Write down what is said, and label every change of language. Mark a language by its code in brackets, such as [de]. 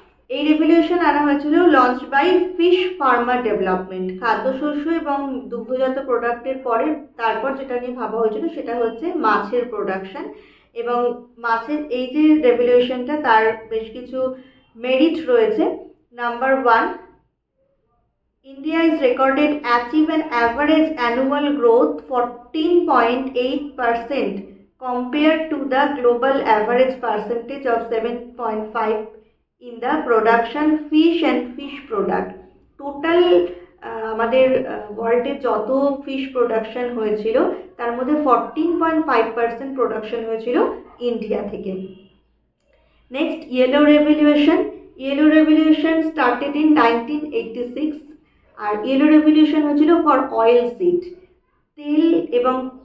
[bn] এই রেভলিউশন আনা হয়েছিল [en] Launch by fish farmer development. [bn] খাদ্যশস্য এবং দুগ্ধজাত প্রোডাক্টের পরে তারপর যেটা নিয়ে ভাবা হয়েছিল সেটা হচ্ছে মাছের প্রোডাকশন, এবং মাছের এই যে রেভলিউশনটা তার বেশ কিছু মেরিট রয়েছে। [en] Number 1, India is recorded achieve an average annual growth 14.8% compared to the global average percentage of 7.5 in the production fish and fish product. [bn] Total আমাদের ওয়ার্ল্ডে যত ফিশ প্রোডাকশন হয়েছিল তার মধ্যে 14.5% প্রোডাকশন হয়েছিল ইন্ডিয়া থেকে। [en] Next, yellow revolution. Yellow revolution started in 1986 আর yellow revolution হয়েছিল for oil seed, [bn] তেল এবং